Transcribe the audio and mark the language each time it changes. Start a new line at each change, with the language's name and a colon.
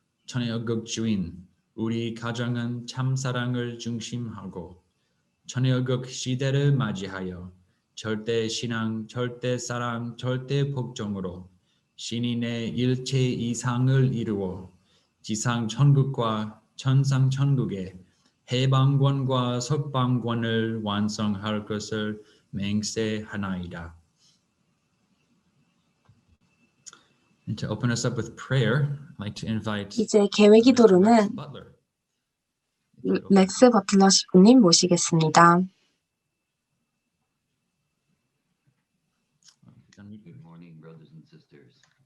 Korean: 천혜의극 주인, 우리 가정은 참사랑을 중심하고 천혜의극 시대를 맞이하여 절대신앙, 절대사랑, 절대복종으로 신인의 일체 이상을 이루어 지상천국과 천상천국의 해방권과 석방권을 완성할 것을 맹세하나이다.
English: And to open us up with prayer, I'd like to invite
Korean: 이제 계획 기도로는
English: Butler.
Korean: 렉스 버틀러 시부님 모시겠습니다.
English: Good morning, brothers and sisters.